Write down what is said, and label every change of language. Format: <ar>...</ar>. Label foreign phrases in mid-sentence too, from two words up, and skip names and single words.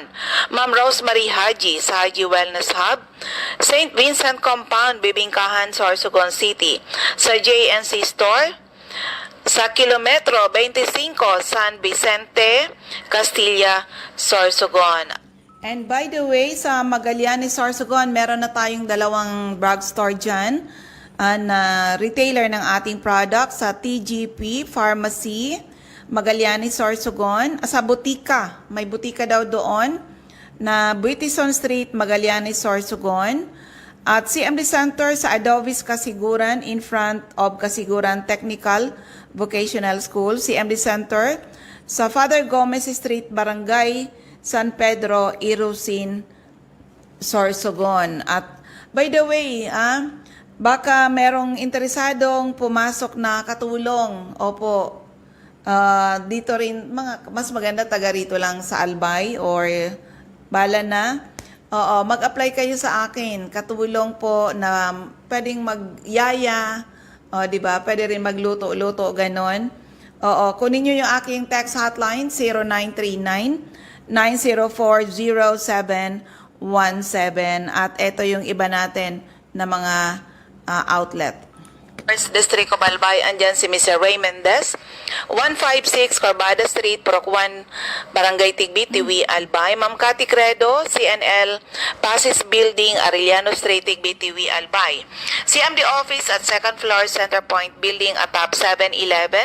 <tl>Ma'am Rosemary Haji sa Haji Wellness Hub, St. Vincent Compound, Bibingkahan, Sorsogon City. Sa JNC Store, sa Kilometro 25, San Vicente, Castilla, Sorsogon.</tl> <en>And by the way,</en> <tl>sa Magallanes, Sorsogon, meron na tayong dalawang drugstore dyan na retailer ng ating product sa TGP Pharmacy, Magallanes, Sorsogon. Sa butika, may butika daw doon na Buitison Street, Magallanes, Sorsogon. At CMD Center sa Adovis, Kasiguran,</tl> <en>in front of Kasiguran Technical Vocational School.</en> <tl>CMD Center sa Father Gomez Street, Barangay San Pedro, Irusin, Sorsogon. At</tl> <en>by the way,</en> <tl>baka merong interesadong pumasok na katulong. Opo, dito rin, mas maganda taga rito lang sa Albay or bala na. Oo, mag-apply kayo sa akin. Katulong po na pwedeng magyaya, di ba? Pwede rin magluto-luto, ganon. Oo, kunin nyo yung aking</tl> <en>text hotline,</en> <tl>0939-904-0717. At ito yung iba natin na mga outlet.</tl> <en>First District of Albay, andyan si Mr. Ray Mendez, 156 Corbada Street, Purok 1, Barangay Tigbi, Tiwi, Albay. Ma'am Cathy Credo, CNL, Pasis Building, Arellano Street, Tigbi, Tiwi, Albay. CMD Office at second floor, Center Point Building, atop 711.</en>